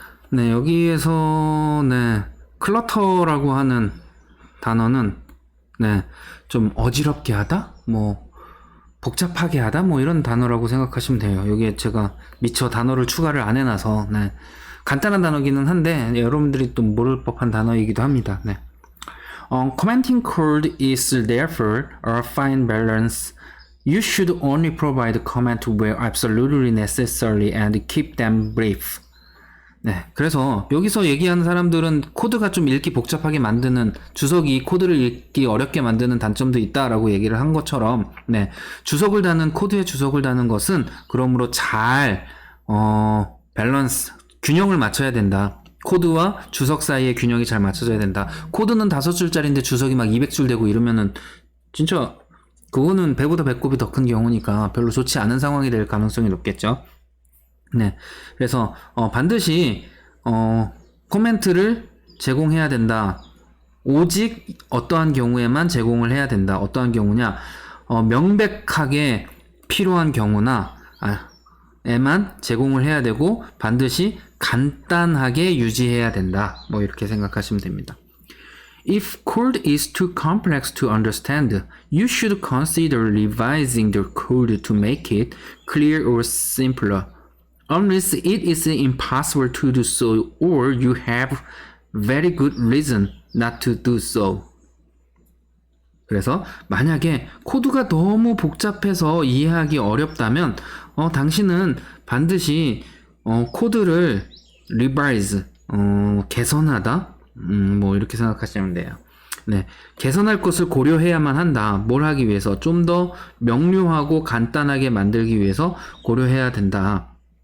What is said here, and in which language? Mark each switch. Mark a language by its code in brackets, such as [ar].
[ko] 네, 여기에서 클러터라고 하는 단어는 좀 어지럽게 하다? 뭐 복잡하게 하다? 뭐 이런 단어라고 생각하시면 돼요. 여기에 제가 미처 단어를 추가를 안 해놔서 간단한 단어기는 한데 여러분들이 또 모를 법한 단어이기도 합니다. [en] Commenting code is therefore a fine balance. You should only provide comment where absolutely necessary and keep them brief. [ko] 그래서 여기서 얘기하는 사람들은 코드가 좀 읽기 복잡하게 만드는, 주석이 코드를 읽기 어렵게 만드는 단점도 있다라고 얘기를 한 것처럼, 코드에 주석을 다는 것은 그러므로 잘 밸런스, 균형을 맞춰야 된다. 코드와 주석 사이의 균형이 잘 맞춰져야 된다. 코드는 5줄짜리인데 주석이 막 200줄 되고 이러면은 진짜 그거는 배보다 배꼽이 더 큰 경우니까 별로 좋지 않은 상황이 될 가능성이 높겠죠. 그래서 반드시 코멘트를 제공해야 된다. 오직 어떠한 경우에만 제공을 해야 된다. 어떠한 경우냐? 명백하게 필요한 경우나 에만 제공을 해야 되고 반드시 간단하게 유지해야 된다. 뭐 이렇게 생각하시면 됩니다. [en] If code is too complex to understand, you should consider revising the code to make it clear or simpler. Unless it is impossible to do so or you have very good reason not to do so. [ko] 그래서 만약에 코드가 너무 복잡해서 이해하기 어렵다면 당신은 반드시 코드를 revise, 개선하다, 뭐 이렇게 생각하시면 돼요. 개선할 것을 고려해야만 한다. 뭘 하기 위해서? 좀 더 명료하고 간단하게 만들기 위해서 고려해야 된다.